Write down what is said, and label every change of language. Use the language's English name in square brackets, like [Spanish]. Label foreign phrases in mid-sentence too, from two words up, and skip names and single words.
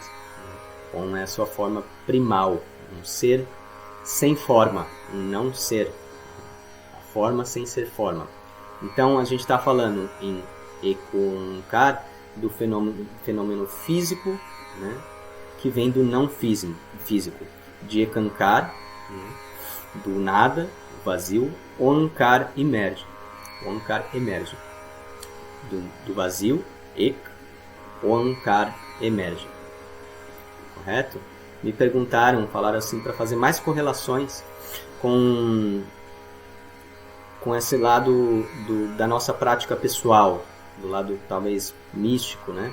[Portuguese] On é a sua forma primal, um ser sem forma, um não ser, a forma sem ser forma. Então a gente está falando em Ekonkar do fenômeno físico, né, que vem do não físico, de Ekankar, né, do nada, vazio. Onkar emerge, Onkar emerge do vazio, Ek, Onkar emerge, correto? Me perguntaram, falaram assim, para fazer mais correlações com esse lado da nossa prática pessoal, do lado talvez místico, né?